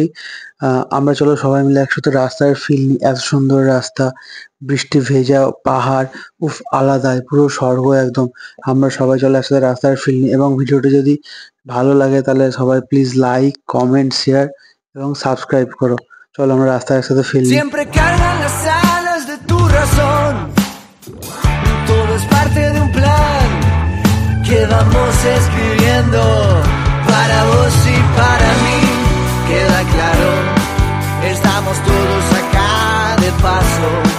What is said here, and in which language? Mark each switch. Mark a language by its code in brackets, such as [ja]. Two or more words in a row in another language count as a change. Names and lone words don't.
[bn] আমরা চলো সবাই মিলে একসাথে রাস্তার ফিল নিই। এত সুন্দর রাস্তা, বৃষ্টি ভেজা পাহাড়, উফ আলাদাই, পুরো স্বর্গ একদম। আমরা সবাই চলো একসাথে রাস্তার ফিল নিই। এবং ভিডিওটি যদি ভালো লাগে তাহলে সবাই প্লিজ লাইক, কমেন্ট, শেয়ার এবং সাবস্ক্রাইব করো। চলো আমরা রাস্তায় একসাথে ফিল নিই। [es] Siempre cargan las alas de tu razón. Todo es parte de un plan que vamos escribiendo para vos y para mí. Queda claro, estamos todos acá de paso.